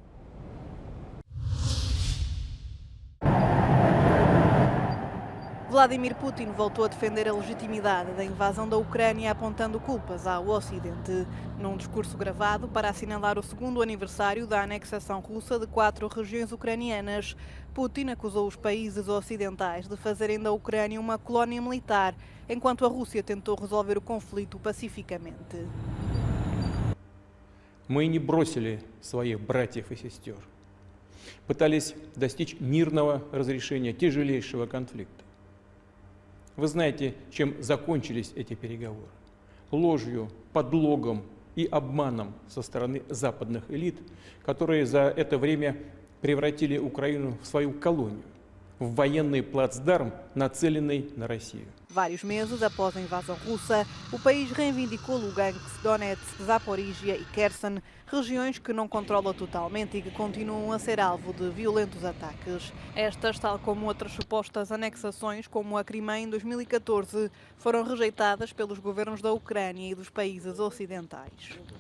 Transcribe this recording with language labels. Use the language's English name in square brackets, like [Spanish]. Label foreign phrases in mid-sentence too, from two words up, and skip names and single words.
[Portuguese] Vladimir Putin voltou a defender a legitimidade da invasão da Ucrânia, apontando culpas ao Ocidente. Num discurso gravado para assinalar o segundo aniversário da anexação russa de 4 regiões ucranianas, Putin acusou os países ocidentais de fazerem da Ucrânia uma colónia militar, enquanto a Rússia tentou resolver o conflito pacificamente. [Russian] Мы не бросили своих братьев и сестер. пытались достичь мирного разрешения тяжелейшего конфликта. Вы знаете, чем закончились эти переговоры? Ложью, подлогом и обманом со стороны западных элит, которые за это время превратили Украину в свою колонию, в военный плацдарм, nацеленный на Россию. [Portuguese] Vários meses após a invasão russa, o país reivindicou Lugansk, Donetsk, Zaporizhia e Kherson, regiões que não controla totalmente e que continuam a ser alvo de violentos ataques. Estas, tal como outras supostas anexações, como a Crimeia em 2014, foram rejeitadas pelos governos da Ucrânia e dos países ocidentais.